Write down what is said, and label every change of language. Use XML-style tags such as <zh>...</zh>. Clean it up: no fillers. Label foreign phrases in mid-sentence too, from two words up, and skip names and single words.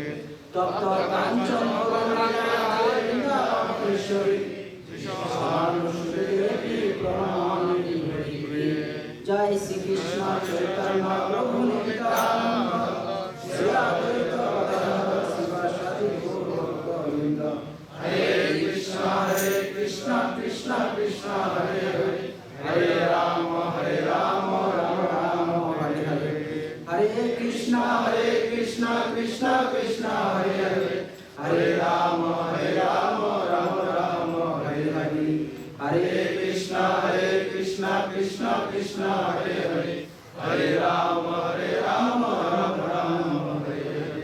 <sa>तप्त काञ्चन गौराङ्गी वृन्दावनेश्वरी श्रीशानुसुते देवी प्रणमामि हरिप्रिये।</sa> <bn>জয় শ্রী কৃষ্ণ চৈতন্য প্রভু নিত্যানন্দ শ্রী অদ্বৈত গদাধর শিবাসাদি গৌরভক্তবৃন্দ।</bn> <sa>हरे कृष्ण कृष्ण कृष्ण हरे हरे हरे राम राम राम हरे हरे। हरे कृष्ण कृष्ण कृष्ण हरे हरे हरे राम राम राम हरे हरे। हरे कृष्ण कृष्ण कृष्ण हरे हरे हरे राम राम राम हरे हरे।</sa>